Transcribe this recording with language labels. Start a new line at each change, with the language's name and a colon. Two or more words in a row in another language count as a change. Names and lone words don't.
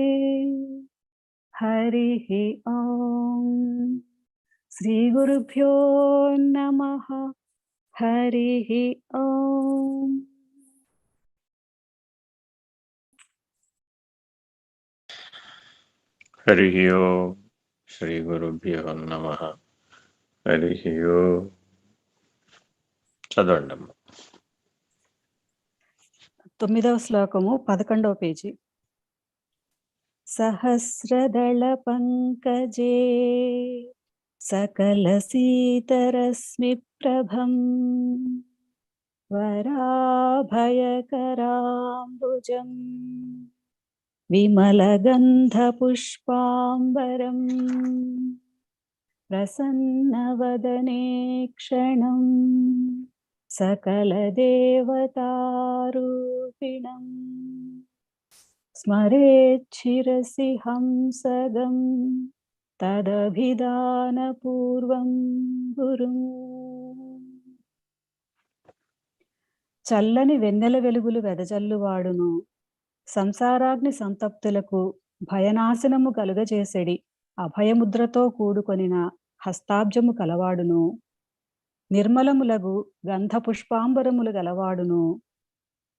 Sanskrit: हरिः ॐ श्री गुरुभ्यो नमः। हरिः ॐ। हरिः ओम् श्री गुरुभ्यो नमः। हरिः ओम् చదవండమ్మ.
Telugu: 9వ శ్లోకము 11వ పేజీ.
Sanskrit: సహస్రదళ పంకజే సకలసీతరశ్మి ప్రభం వరాభయకరాంబుజం విమలగంధపుష్పాంబరం ప్రసన్నవదనే క్షణం सकलदेवतारूपिणं स्मरेच्छिरसि हंसगं तदभिधानपूर्वं गुरुं.
Telugu: చల్లని వెన్నెల వెలుగులు వెదజల్లువాడును, సంసారాగ్ని సంతప్తులకు భయనాశనము కలుగజేసెడి అభయముద్రతో కూడుకొనిన హస్తాబ్జము కలవాడును, నిర్మలములగు గంధపుష్పాంబరములు గలవాడును,